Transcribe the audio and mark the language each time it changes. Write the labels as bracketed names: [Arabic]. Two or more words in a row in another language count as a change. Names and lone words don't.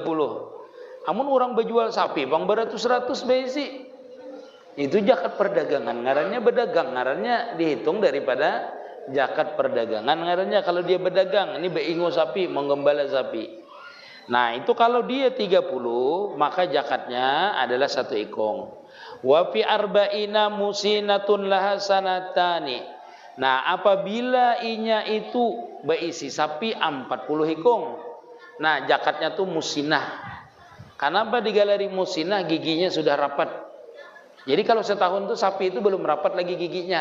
[Banjar] Amun orang berjual sapi bang beratus-ratus beisi. Itu zakat perdagangan, ngarannya berdagang, ngarannya dihitung daripada zakat perdagangan ngarannya kalau dia berdagang, ini beingo sapi, menggembala sapi. Nah, itu kalau dia 30, maka zakatnya adalah 1 ikung. [Arabic] وفي أربعين مسنة لها سنتان. [Banjar] Nah, apabila inya itu berisi sapi 40 ikung. Nah, zakatnya tuh musinah. Kenapa digaleri musinah? Giginya sudah rapat. Jadi kalau setahun tuh sapi itu belum rapat lagi giginya.